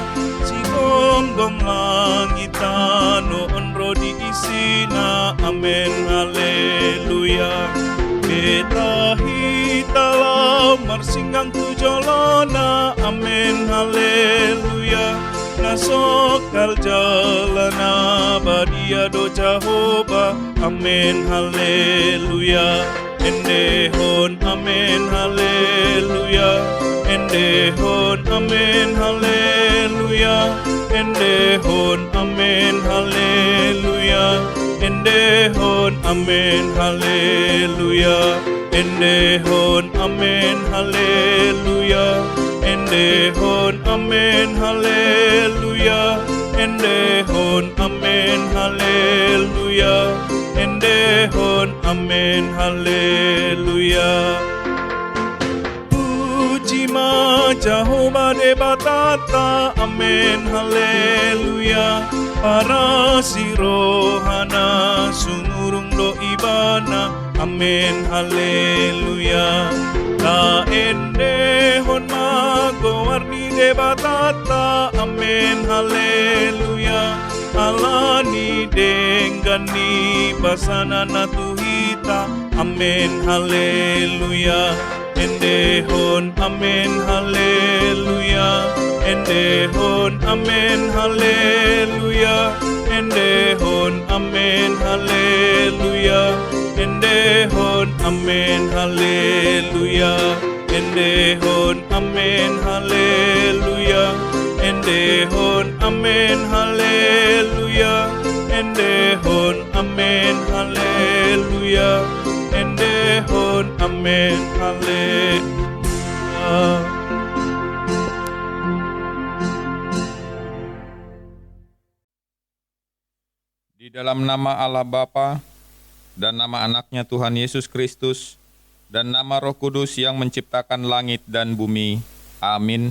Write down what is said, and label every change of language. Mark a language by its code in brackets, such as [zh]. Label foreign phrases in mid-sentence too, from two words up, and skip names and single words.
[bbc] Si gom langita, no onro di isina, amin, haleluya. Beta hitala, marsinggang tujolona, amin, haleluya. Nasokal jalana, badia do Jehovah, amin, haleluya. Endehon, amen, haleluya. Endehon, amen, haleluya. Endehon, amen, haleluya. Endehon, amen, haleluya. Endehon, amen, haleluya. Endehon, amen, haleluya. Endehon, amen, haleluya. Endehon, amen, haleluya. Puji ma Jehovah de batata, amen, haleluya. Para si rohana sumurung do ibana, amen, haleluya. La endehon magowarni de batata, amen, haleluya. Alani denggani basana natuhita, amen, haleluya. Endehon, amen, haleluya. Endehon, amen, haleluya. Endehon, amen, haleluya. Endehon, amen, haleluya. Endehon, amen, haleluya. Endehon, amen, haleluya. Endehon, amen, haleluya. Endehon, amen, haleluya. [id] Di dalam nama Allah Bapa dan nama anaknya Tuhan Yesus Kristus dan nama Roh Kudus yang menciptakan langit dan bumi. Amin.